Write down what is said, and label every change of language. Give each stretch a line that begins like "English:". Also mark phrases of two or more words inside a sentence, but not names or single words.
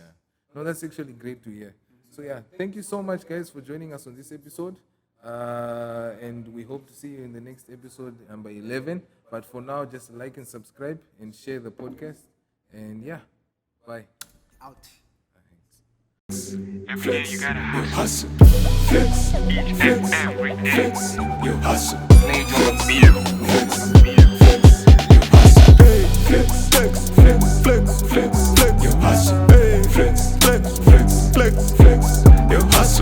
English: No, that's actually great to hear. So yeah, thank you so much, guys, for joining us on this episode. And we hope to see you in the next episode, number 11. But for now, just like and subscribe and share the podcast. And yeah, bye. Out. Every day you gotta hustle. Flex, each and every day. Flex, you hustle. Need more beer. Flex, flex, you hustle. Hey, flex, flex, flex, flex, flex, flex, you hustle. Hey, flex, flex, flex, flex, flex, you hustle.